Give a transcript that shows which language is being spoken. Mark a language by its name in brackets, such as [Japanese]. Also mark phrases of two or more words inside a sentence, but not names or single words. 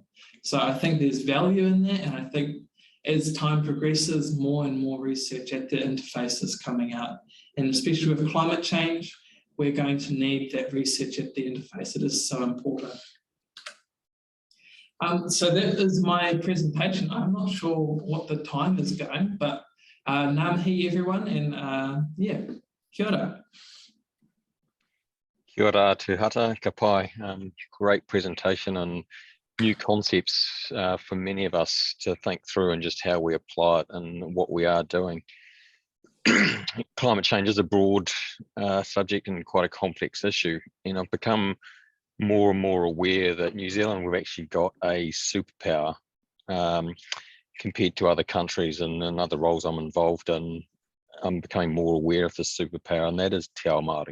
[English] So I think there's value in that, and I think as time progresses, more and more research at the interface is coming out. And especially with climate change, we're going to need that research at the interface. It is so important. So that is my presentation. I'm not sure what the time is going, but [Māori] ngā mihi [English] everyone, and yeah, [Māori] kia ora. Kia ora Tūhata, ka pai. [English] Great presentation and new concepts for many of us to think through and just how we apply it and what we are doing. Climate change is a broad subject and quite a complex issue, and I've become more and more aware that New Zealand, we've actually got a superpower compared to other countries, and in other roles I'm involved in, I'm becoming more aware of the superpower, and that is [Māori] Te Ao Māori.